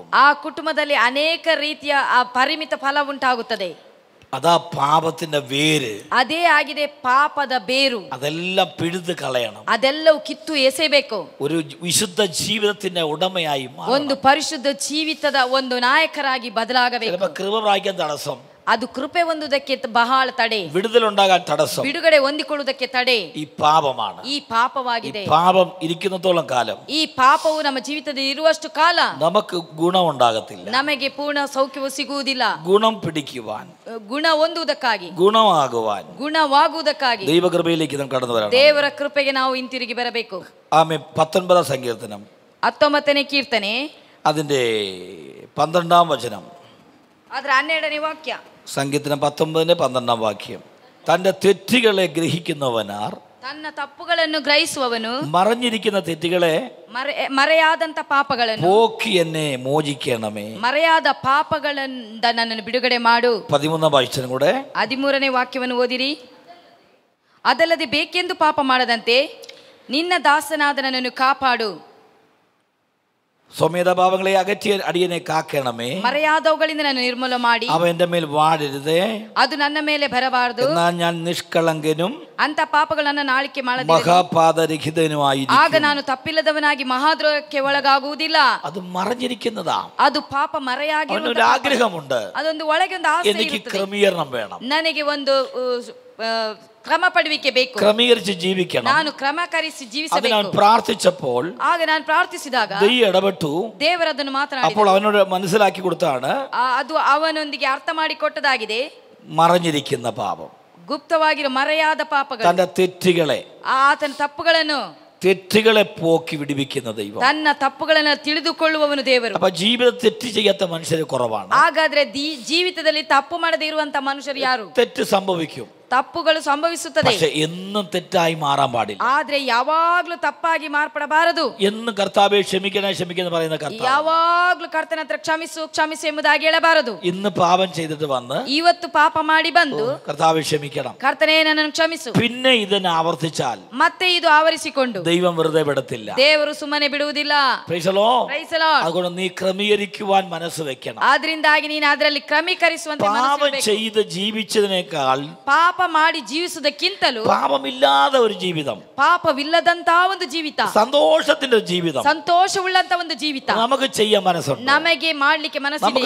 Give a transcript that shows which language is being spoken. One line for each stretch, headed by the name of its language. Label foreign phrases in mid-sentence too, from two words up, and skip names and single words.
Kannada: ಆ ಕುಟುಂಬದಲ್ಲಿ ಅನೇಕ ರೀತಿಯ ಆ ಪರಿಮಿತ ಫಲ ಉಂಟಾಗುತ್ತದೆ.
Malayalam: അതാ പാപത്തിന്റെ വേര്.
Kannada: ಅದೇ ಆಗಿದೆ ಪಾಪದ ಬೇರು.
Malayalam: അതെല്ലാം പിഴുത് കളയണം.
Kannada: ಅದೆಲ್ಲವೂ ಕಿತ್ತು ಎಸೆಯಬೇಕು.
Malayalam: ഒരു വിശുദ്ധ ജീവിതത്തിന്റെ ഉടമയായി
Kannada: ಒಂದು ಪರಿಶುದ್ಧ ಜೀವಿತದ ಒಂದು ನಾಯಕರಾಗಿ ಬದಲಾಗಬೇಕು.
Malayalam: ചിലപ്പോൾ കൃപ പ്രാപിക്കാൻ തടസ്സം,
Kannada: ಅದು ಕೃಪೆ ಹೊಂದುವುದಕ್ಕೆ ಬಹಳ ತಡೆ,
Malayalam: വിടുതലുണ്ടാകാൻ തടസ്സം
Kannada: ಬಿಡುಗಡೆ ಹೊಂದಿಕೊಳ್ಳುವುದಕ್ಕೆ ತಡೆ
Malayalam: ഈ പാപമാണ്.
Kannada: ಈ ಪಾಪವಾಗಿದೆ.
Malayalam: പാപം ഇരിക്കുന്നിടത്തോളം കാലം
Kannada: ಈ ಪಾಪವು ನಮ್ಮ ಜೀವಿತದಲ್ಲಿ ಇರುವಷ್ಟು ಕಾಲ
Malayalam: നമുക്ക് ഗുണമുണ്ടാകത്തില്ല.
Kannada: ನಮಗೆ ಪೂರ್ಣ ಸೌಖ್ಯವು ಸಿಗುವುದಿಲ್ಲ.
Malayalam: ഗുണം പിടിക്കുവാൻ,
Kannada: ಗುಣ ಹೊಂದುವುದಕ್ಕಾಗಿ,
Malayalam: ഗുണമാകുവാൻ
Kannada: ಗುಣವಾಗುವುದಕ್ಕಾಗಿ
Malayalam: ദൈവകൃപയിലേക്ക് നാം കടന്നു വരണം.
Kannada: ದೇವರ ಕೃಪೆಗೆ ನಾವು ಹಿಂತಿರುಗಿ ಬರಬೇಕು.
Malayalam: ആമേൻ. 19 സങ്കീർത്തനം
Kannada: 19ನೇ ಕೀರ್ತನೆ
Malayalam: അതിന്റെ 12ാം വചനം,
Kannada: ಅದರ 12ನೇ ವಾಕ್ಯ.
Malayalam: സങ്കീർത്തനം 19:12 തന്റെ തെറ്റുകളെ ഗ്രഹിക്കുന്നവനാർ,
Kannada: ತನ್ನ ತಪ್ಪುಗಳನ್ನು ಗ್ರಹಿಸುವವನು,
Malayalam: മറഞ്ഞിരിക്കുന്ന തെറ്റുകളെ
Kannada: ಮರೆಯಾದಂತ ಪಾಪಗಳನ್ನು
Malayalam: പോക്കി എന്നെ മോചിക്കണമേ.
Kannada: ಮರೆಯಾದ ಪಾಪಗಳಿಂದ ನನ್ನನ್ನು ಬಿಡುಗಡೆ ಮಾಡು.
Malayalam: 13ാം വചനം കൂടെ
Kannada: 13ನೇ ವಾಕ್ಯವನ್ನು ಓದಿರಿ. ಅದಲ್ಲದೆ ಬೇಕೆಂದು ಪಾಪ ಮಾಡದಂತೆ ನಿನ್ನ ದಾಸನಾದ ನನ್ನನ್ನು ಕಾಪಾಡು.
Malayalam: സ്വമേധഭാവങ്ങളെ അകറ്റി അടിയനെ കാക്കണമേ.
Kannada: ಮರೆಯಾದವುಗಳಿಂದ ನಾನು ನಿರ್ಮೂಲ ಮಾಡಿ
Malayalam: അവ എൻ്റെ മേൽ വാഴരുതേ.
Kannada: ಅದು ನನ್ನ ಮೇಲೆ ಬರಬಾರದು.
Malayalam: എന്നാൽ ഞാൻ നിഷ്കളങ്കനും
Kannada: ಅಂತ ಪಾಪಗಳನ್ನ ನಾಳಿಕೆ ಮಾಡದಿರಲಿ.
Malayalam: മഹാപാതരഹിതനുമായിരിക്കും.
Kannada: ಆಗ ನಾನು ತಪ್ಪಿಲ್ಲದವನಾಗಿ ಮಹಾದ್ರೋಹಕ್ಕೆ ಒಳಗಾಗುವುದಿಲ್ಲ.
Malayalam: അത് മറഞ്ഞിരിക്കുന്നതാ.
Kannada: ಅದು ಪಾಪ ಮರೆಯಾಗಿರುವ
Malayalam: ഒരു ആഗ്രഹമുണ്ട്,
Kannada: ಅದೊಂದು ಒಳಗೆ ಒಂದು ಆಸೆ
Malayalam: എനിക്ക്
Kannada: ಇರುತ್ತದೆ.
Malayalam: ക്രമീകരണം വേണം,
Kannada: ನನಗೆ ಒಂದು ಕ್ರಮ ಪಡುವಿಕೆ ಬೇಕು,
Malayalam: ക്രമീകരിച്ച് ജീവിക്കണം.
Kannada: ನಾನು ಕ್ರಮಕರಿಸಿ
Malayalam: അത്
Kannada: ಜೀವಿಸಬೇಕು.
Malayalam: ഞാൻ പ്രാർത്ഥിച്ചപ്പോൾ
Kannada: ಆಗ ನಾನು ಪ್ರಾರ್ಥಿಸಿದಾಗ
Malayalam: ദൈവം ഇടപെട്ടു.
Kannada: ದೇವರದನ್ನು
Malayalam: അപ്പോൾ
Kannada: ಮಾತನಾಡಿದ.
Malayalam: അവനോട് മനസ്സിലാക്കി കൊടുത്താണ്
Kannada: ಅದು ಅವನೊಂದಿಗೆ ಅರ್ಥ ಮಾಡಿಕೊಟ್ಟದಾಗಿದೆ.
Malayalam: മറഞ്ഞിരിക്കുന്ന പാപം,
Kannada: ಗುಪ್ತವಾಗಿರೋ ಮರೆಯಾದ ಪಾಪಗಳು,
Malayalam: തന്റെ തെറ്റുകളെ
Kannada: ಆತನ ತಪ್ಪುಗಳನ್ನು
Malayalam: തെറ്റുകളെ പോക്കി വിടിവിക്കുന്ന ദൈവം.
Kannada: ತನ್ನ ತಪ್ಪುಗಳನ್ನು ತಿಳಿದುಕೊಳ್ಳುವವನು ದೇವರು.
Malayalam: അപ്പൊ ജീവിതം തെറ്റ് ചെയ്യാത്ത മനുഷ്യർ കുറവാണ്.
Kannada: ಹಾಗಾದ್ರೆ ಜೀವಿತದಲ್ಲಿ ತಪ್ಪು ಮಾಡದೇ ಇರುವಂತ ಮನುಷ್ಯರು ಯಾರು?
Malayalam: തെറ്റ് സംഭവിക്കും,
Kannada: ತಪ್ಪುಗಳು ಸಂಭವಿಸುತ್ತದೆ,
Malayalam: പക്ഷെ എന്നും തെറ്റായി മാറാൻ പാടില്ല.
Kannada: ಆದ್ರೆ ಯಾವಾಗ್ಲೂ ತಪ್ಪಾಗಿ ಮಾರ್ಪಡಬಾರದು.
Malayalam: എന്നും കർത്താവേ ക്ഷമിക്കണേ ക്ഷമിക്കുന്ന പറയുന്ന കർത്താവ്
Kannada: ಯಾವಾಗ್ಲೂ ಕರ್ತನ ಹತ್ರ ಕ್ಷಮಿಸು ಕ್ಷಮಿಸು ಎಂಬುದಾಗಿ ಹೇಳಬಾರದು.
Malayalam: ഇന്ന് പാപം ചെയ്തിട്ട് വന്ന്
Kannada: ಇವತ್ತು ಪಾಪ ಮಾಡಿ ಬಂದು
Malayalam: കർത്താവേ ക്ഷമിക്കണം,
Kannada: ಕರ್ತನೇ ನನ್ನನ್ನು ಕ್ಷಮಿಸು,
Malayalam: പിന്നെ ഇതിനെ ആവർത്തിച്ചാൽ
Kannada: ಮತ್ತೆ ಇದು ಆವರಿಸಿಕೊಂಡು
Malayalam: ദൈവം വെറുതെ വിടത്തില്ല.
Kannada: ದೇವರು ಸುಮ್ಮನೆ ಬಿಡುವುದಿಲ್ಲ.
English: Praise the Lord. Praise the Lord.
Malayalam: അതുകൊണ്ട് നീ ക്രമീകരിക്കുവാൻ മനസ്സ് വെക്കണം.
Kannada: ಆದ್ರಿಂದಾಗಿ ನೀನು ಅದರಲ್ಲಿ ಕ್ರಮೀಕರಿಸುವಂತೆ
Malayalam: പാപം
Kannada: ಮನಸ್ಸಿರಬೇಕು.
Malayalam: ചെയ്ത് ജീവിച്ചതിനേക്കാൾ
Kannada: ಪಾಪ ಮಾಡಿ ಜೀವಿಸುವುದಕ್ಕಿಂತಲೂ
Malayalam: പാപമില്ലാതെ ഒരു ജീവിതം,
Kannada: ಪಾಪವಿಲ್ಲದಂತ ಒಂದು ಜೀವಿತ,
Malayalam: സന്തോഷത്തിന്റെ ഒരു ജീവിതം
Kannada: ಸಂತೋಷವುಳ್ಳಂತ ಒಂದು ಜೀವಿತ
Malayalam: നമുക്ക് ചെയ്യാൻ മനസ്സുണ്ട്.
Kannada: ನಮಗೆ ಮಾಡ್ಲಿಕ್ಕೆ
Malayalam: നമുക്ക്
Kannada: ಮನಸ್ಸಿದೆಯಾ?